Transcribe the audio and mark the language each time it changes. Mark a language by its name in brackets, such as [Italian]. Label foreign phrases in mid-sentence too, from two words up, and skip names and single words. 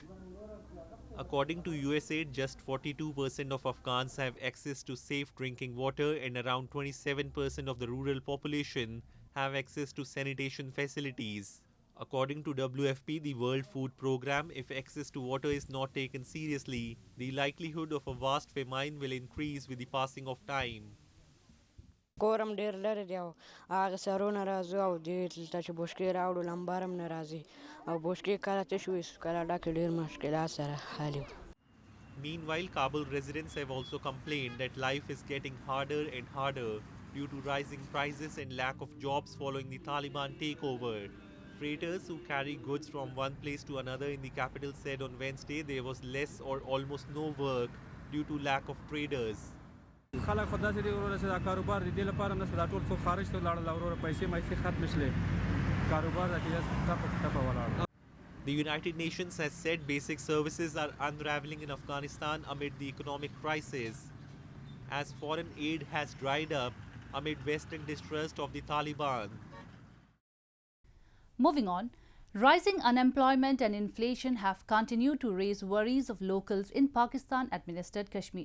[English] According to USAID, just 42% of Afghans have access to safe drinking water and around 27% of the rural population have access to sanitation facilities. According to WFP, the World Food Programme, if access to water is not taken seriously, the likelihood of a vast famine will increase with the passing of time. [Pashto] کورم ډیر لري دی او هغه سرونه راځو او دې دلته چې بوشکې راوړو لمبر هم نه راځي او بوشکې کله تش وي کله ډکې ډېر مشکلات سره حل وي. [English] Meanwhile, Kabul residents have also complained that life is getting harder and harder due to rising prices and lack of jobs following the Taliban takeover. Freighters who carry goods from one place to another in the capital said on Wednesday there was less or almost no work due to lack of traders. [Pashto] خلک خو داسې دی وروره چې دا کاروبار د دې لپاره هم دا ټول څوک خارج ته ولاړل وروره پیسې ختمې شلې کاروبار دا چې ټپه ولاړ. [English] The United Nations has said basic services are unraveling in Afghanistan amid the economic crisis, as foreign aid has dried up amid Western distrust of the Taliban. Moving on, rising unemployment and inflation have continued to raise worries of locals in Pakistan-administered Kashmir.